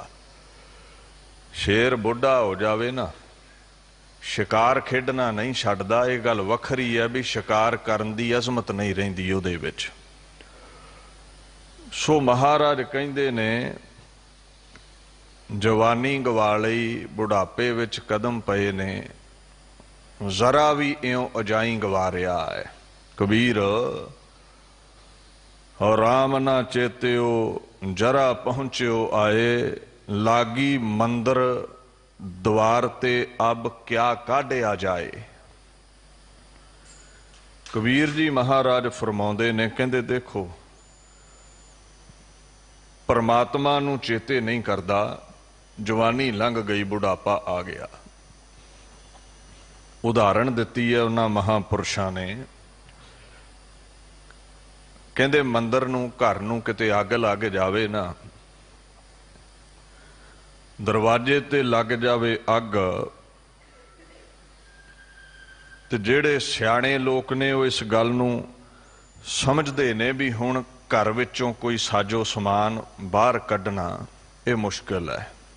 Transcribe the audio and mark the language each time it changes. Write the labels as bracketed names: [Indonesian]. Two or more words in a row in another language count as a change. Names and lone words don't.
[Punjabi] ਸ਼ੇਰ ਬੁੱਢਾ ਹੋ ਜਾਵੇ ਨਾ, ਸ਼ਿਕਾਰ ਖੇਡਣਾ ਨਹੀਂ ਛੱਡਦਾ, ਇਹ ਗੱਲ ਵੱਖਰੀ ਹੈ ਬਈ ਸ਼ਿਕਾਰ ਕਰਨ ਦੀ ਅਜ਼ਮਤ ਨਹੀਂ ਰਹਿੰਦੀ ਉਹਦੇ ਵਿੱਚ। ਸੋ ਮਹਾਰਾਜ ਕਹਿੰਦੇ ਨੇ ਜਵਾਨੀ ਗਵਾ ਲਈ, ਬੁਢਾਪੇ ਵਿੱਚ ਕਦਮ ਪਏ ਨੇ, ਜਰਾ ਭੀ ਇਉਂ ਅਜਾਈਂ ਗਵਾ ਰਿਹਾ ਹੈ। ਕਬੀਰ ਔਰ ਰਾਮ ਨਾ ਚੇਤਿਓ ਜਰਾ ਪਹੂੰਚਿਓ ਆਇ, ਲਾਗੀ ਮੰਦਰ ਦੁਆਰ ਤੇ ਅਬ ਕਿਆ ਕਾਢਿਆ ਜਾਇ। ਕਬੀਰ ਜੀ ਮਹਾਰਾਜ ਫ਼ਰਮਾਉਂਦੇ ਨੇ, ਕਹਿੰਦੇ ਦੇਖੋ ਪਰਮਾਤਮਾ ਨੂੰ ਚੇਤੇ ਨਹੀਂ ਕਰਦਾ, ਜਵਾਨੀ ਲੰਘ ਗਈ ਬੁਢਾਪਾ ਆ ਗਿਆ। ਉਦਾਹਰਣ ਦਿੱਤੀ ਹੈ ਉਨ੍ਹਾਂ ਮਹਾਂਪੁਰਖਾਂ ਨੇ, ਕਹਿੰਦੇ ਮੰਦਰ ਨੂੰ ਘਰ ਨੂੰ ਕਿਤੇ ਅੱਗ ਲੱਗ ਜਾਵੇ ਨਾ, ਦਰਵਾਜ਼ੇ ਤੇ ਲੱਗ ਜਾਵੇ ਅੱਗ, ਤੇ ਜਿਹੜੇ ਸਿਆਣੇ ਲੋਕ ਨੇ ਉਹ ਇਸ ਗੱਲ ਨੂੰ ਸਮਝਦੇ ਨੇ ਬਈ ਹੁਣ ਘਰ ਵਿੱਚੋਂ ਕੋਈ ਸਾਜ਼ੋ ਸਾਮਾਨ ਬਾਹਰ ਕੱਢਣਾ ਇਹ ਮੁਸ਼ਕਿਲ ਹੈ।